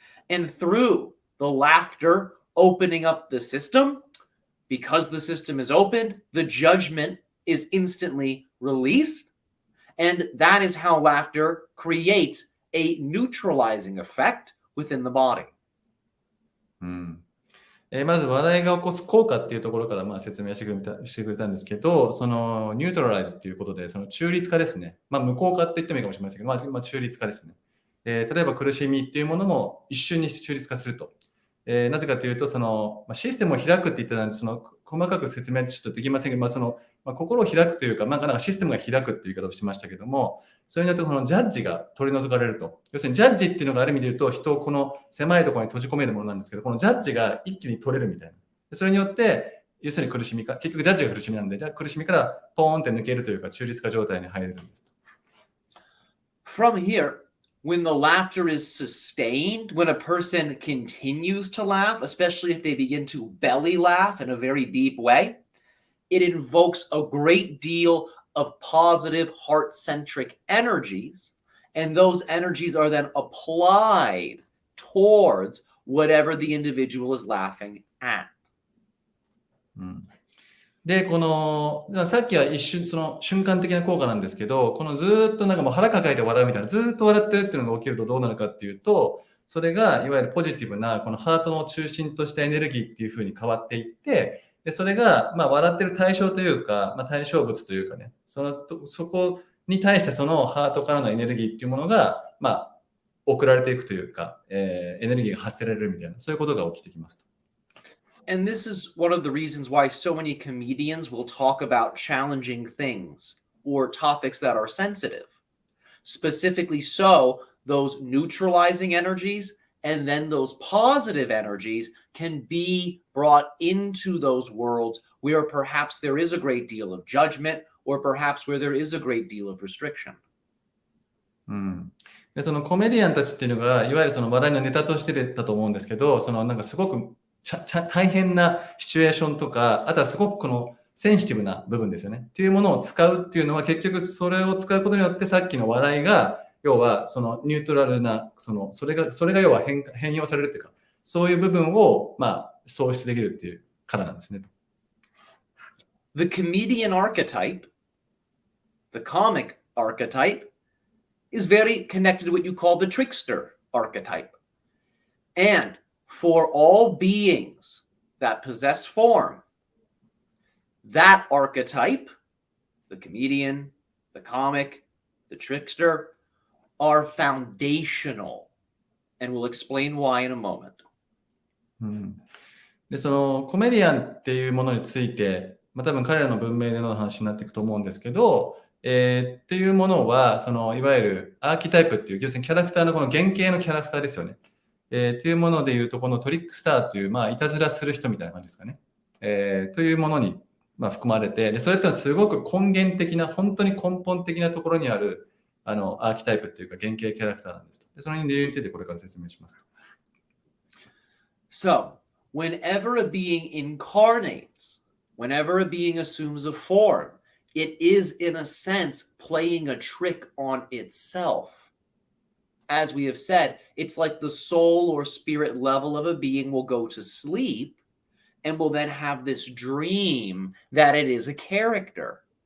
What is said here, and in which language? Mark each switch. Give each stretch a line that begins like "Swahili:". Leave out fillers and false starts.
English: And through the laughter opening up the system, because the system is opened, the judgment is instantly released. And that is how laughter creates a neutralizing effect within the body.
Japanese: まず笑いが起こす効果っていうところから説明してくれたんですけど、そのニュートラライズっていうことで、その中立化ですね。無効化って言ってもいいかもしれませんけど、中立化ですね。例えば苦しみっていうものも一瞬に中立化すると。なぜかというと、そのシステムを開くって言ってたんで、その細かく説明ちょっとできませんけど、心を開くというか、なんかシステムが開くっていう言い方をしましたけども、それによってこのジャッジが取り除かれると。要するにジャッジっていうのがある意味で言うと、人をこの狭いところに閉じ込めるものなんですけど、このジャッジが一気に取れるみたいな。それによって、要するに苦しみか、結局ジャッジが苦しみなんで、じゃあ苦しみからポーンって抜けるというか、中立化状態に入れるんですと。
English: From here, when the laughter is sustained, when a person continues to laugh, especially if they begin to belly laugh in a very deep way, it invokes a great deal of positive heart-centric energies, and those energies are then applied towards whatever the individual is laughing at.
Japanese: で、この、さっきは一瞬、その瞬間的な効果なんですけど、このずーっとなんかもう腹抱えて笑うみたいな、ずーっと笑ってるっていうのが起きるとどうなるかっていうと、それがいわゆるポジティブな、このハートの中心としたエネルギーっていう風に変わっていって、で、それが、まあ、笑ってる対象というか、まあ、対象物というかね、そこに対してそのハートからのエネルギーっていうものが、まあ、送られていくというか、エネルギーが発せられるみたいな、そういうことが起きてきます。
English: And this is one of the reasons why so many comedians will talk about challenging things or topics that are sensitive. Specifically so, those neutralizing energies and then those positive energies can be brought into those worlds where perhaps there is a great deal of judgment or perhaps where there is a great deal of restriction.
Japanese: で、そのコメディアンたちっていうのが、いわゆるその笑いのネタとしてだと思うんですけど、そのなんかすごく大変なシチュエーションとか、あとはすごくこのセンシティブな部分ですよね。っていうものを使うっていうのは、結局それを使うことによって、さっきの笑いが、要はそのニュートラルな、それが要は変容されるっていうか、そういう部分を、まあ、創出できるっていうからなんですね。
English: The comedian archetype, the comic archetype, is very connected to what you call the trickster archetype. And for all beings that possess form, that archetype, the comedian, the comic, the trickster, are foundational. And we'll explain why in a moment.
Japanese: で、そのコメディアンっていうものについて、まあ、多分彼らの文明での話になっていくと思うんですけど、っていうものは、そのいわゆるアーキタイプっていう、要するにキャラクターのこの原型のキャラクターですよね。というものでいうと、このトリックスターという、まあ、いたずらする人みたいな感じですかね。というものに、まあ、含まれて、でそれってのはすごく根源的な、本当に根本的なところにあるアーキタイプっていうか原型キャラクターなんですと。でその理由についてこれから説明します。
English: So, whenever a being incarnates, whenever a being assumes a form, it is in a sense playing a trick on itself. As we have said, it's like the soul or spirit level of a being will go to sleep and will then have this dream that it is a character.